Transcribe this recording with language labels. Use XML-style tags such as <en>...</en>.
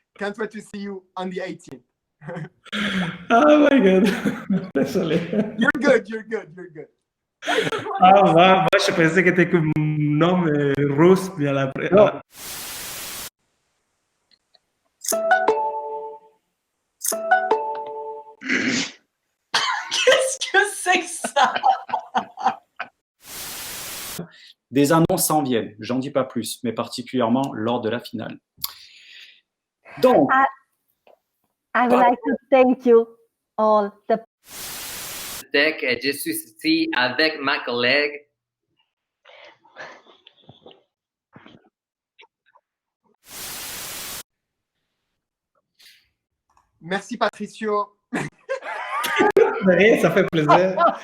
<en>Can't wait to see you on the 18th. Oh my God,</en> <fr>désolé.</fr> <en>You're good, you're good, you're good.</en> <fr>Ah, moi, je pensais que c'était comme nom russe, mais à la... Qu'est-ce que c'est que ça? Des annonces s'en viennent, j'en dis pas plus, mais particulièrement lors de la finale. Donc,</fr> <en>I would like to thank you all.</en> <fr>Tech, je suis ici avec ma collègue. Merci Patricio. Rien, ça fait plaisir.</fr>